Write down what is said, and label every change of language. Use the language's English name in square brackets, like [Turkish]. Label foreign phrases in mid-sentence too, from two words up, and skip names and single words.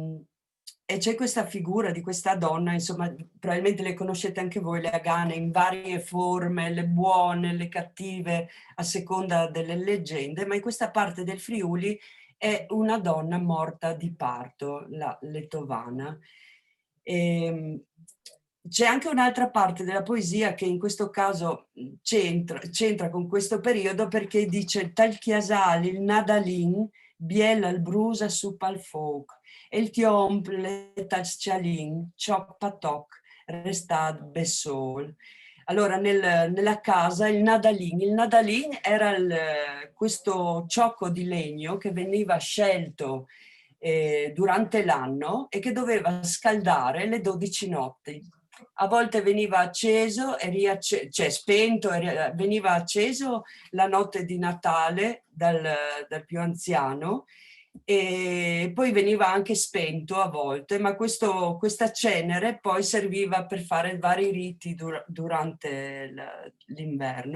[Italian] E E c'è questa figura di questa donna, insomma, probabilmente le conoscete anche voi, le Agane, in varie forme, le buone, le cattive, a seconda delle leggende, ma in questa parte del Friuli è una donna morta di parto, la Letovana. C'è anche un'altra parte della poesia che in questo caso c'entra con questo periodo, perché dice [Friulian] tal chiasal il nadalin biela il brusa su pal folk e il tiomple tal scialin ciò patoc restad besol. [Italian] Allora nella casa il nadalin era questo ciocco di legno che veniva scelto durante l'anno e che doveva scaldare le 12 notti. A volte veniva acceso e spento e veniva acceso la notte di Natale dal più anziano, e poi veniva anche spento a volte, ma questa cenere poi serviva per fare vari riti durante l'inverno.